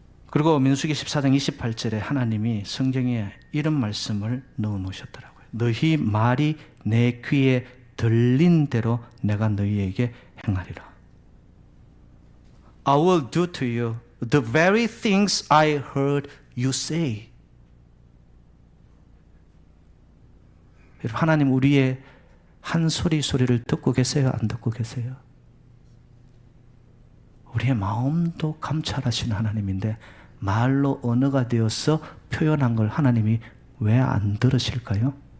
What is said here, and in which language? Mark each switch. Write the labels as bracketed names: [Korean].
[Korean] 그리고 민수기 14장 28절에 하나님이 성경에 이런 말씀을 넣어 놓으셨더라고요. 너희 말이 내 귀에 들린 대로 내가 너희에게 행하리라. [English] I will do to you the very things I heard you say. [Korean] 하나님 우리의 한 소리를 듣고 계세요? 안 듣고 계세요? 우리의 마음도 감찰하시는 하나님인데 말로 언어가 되어서 표현한 걸 하나님이 왜 안 들으실까요?